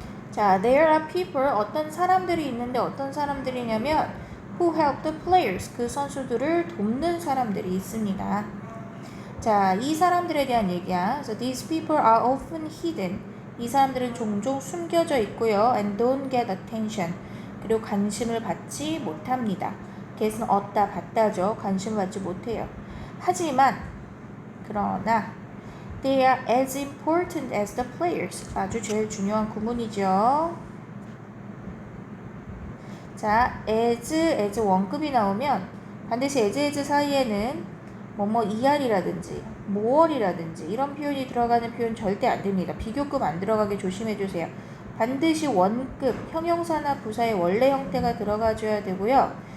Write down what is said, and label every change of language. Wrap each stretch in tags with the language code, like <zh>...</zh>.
<ko>자,</ko> <en>there are people,</en> <ko>어떤 사람들이 있는데 어떤 사람들이냐면</ko> <en>who help the players,</en> <ko>그 선수들을 돕는 사람들이 있습니다. 자, 이 사람들에 대한 얘기야.</ko> <en>So these people are often hidden.</en> <ko>이 사람들은 종종 숨겨져 있고요.</ko> <en>And don't get attention.</en> <ko>그리고 관심을 받지 못합니다. get은 얻다, 받다죠. 관심을 받지 못해요. 하지만, 그러나</ko> <en>they are as important as the players.</en> <ko>아주 제일 중요한 구문이죠. 자, as 원급이 나오면 반드시 as 사이에는 뭐뭐 ER이라든지 more이라든지 이런 표현이 들어가는 표현 절대 안 됩니다. 비교급 안 들어가게 조심해 주세요. 반드시 원급, 형용사나 부사의 원래 형태가 들어가줘야 되고요.</ko>